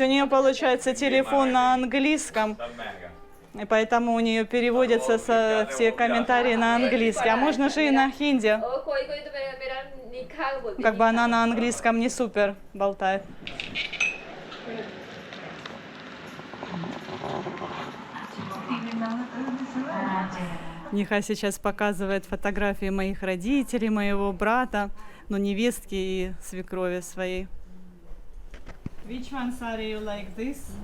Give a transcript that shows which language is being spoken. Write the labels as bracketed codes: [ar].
[ru] У нее получается телефон на английском. [hi] सब महंगा. [ru] И поэтому у нее переводятся все комментарии на английский. А можно же и на хинди. [hi] और कोई तो मेरा निखा बोलती [ru] Как бы она на английском не супер болтает. Ниха сейчас показывает фотографии моих родителей, моего брата, ну, невестки и свекрови своей. [en] Which one saree you like this?